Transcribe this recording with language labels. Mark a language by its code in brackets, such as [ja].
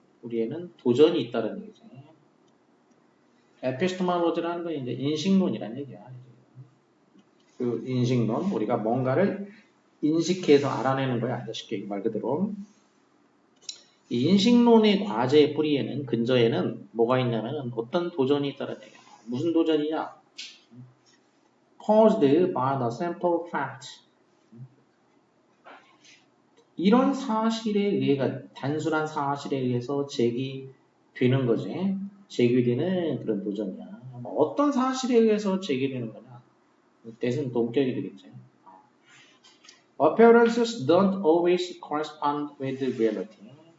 [ko] 뿌리에는 도전이 있다는 얘기죠. epistemology라는 건 이제 인식론이라는 얘기야. 그 인식론 우리가 뭔가를 인식해서 알아내는 거야. 쉽게 말 그대로. 이 인식론의 과제의 뿌리에는 근저에는 뭐가 있냐면 어떤 도전이 있다는 얘기야. 무슨 도전이냐? [en] Caused by the simple fact. [ko] 이런 사실에 의해 단순한 사실에 의해서 제기되는 거지. 제기되는 그런 도전이야. 어떤 사실에 의해서 제기되는 거냐? 대신 동격이 되겠지. [en] Appearances don't always correspond with reality.